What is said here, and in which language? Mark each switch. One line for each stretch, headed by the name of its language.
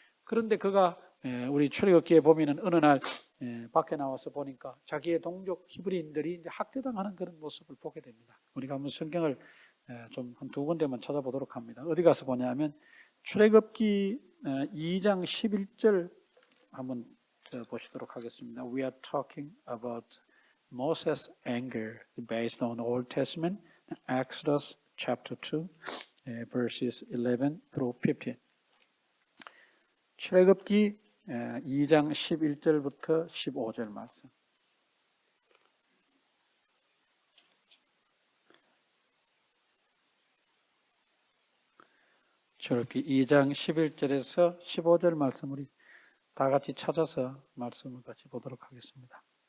Korean: 그런데 그가 우리 출애굽기에 보면은 어느 날 밖에 나와서 보니까 자기의 동족 히브리인들이 이제 학대당하는 그런 모습을 보게 됩니다. 우리가 한번 성경을 좀 한 두 군데만 찾아보도록 합니다. 어디 가서 보냐면 출애굽기 2장 11절 한번 보시도록 하겠습니다.
English: We are talking about Moses' anger based on Old Testament, Exodus chapter 2, verses 11 through 15.
Korean: 출애굽기 2장 11절부터 15절 말씀. 출애굽기 2장 11절에서 15절 말씀 우리 다 같이 찾아서 말씀을 같이 보도록 하겠습니다.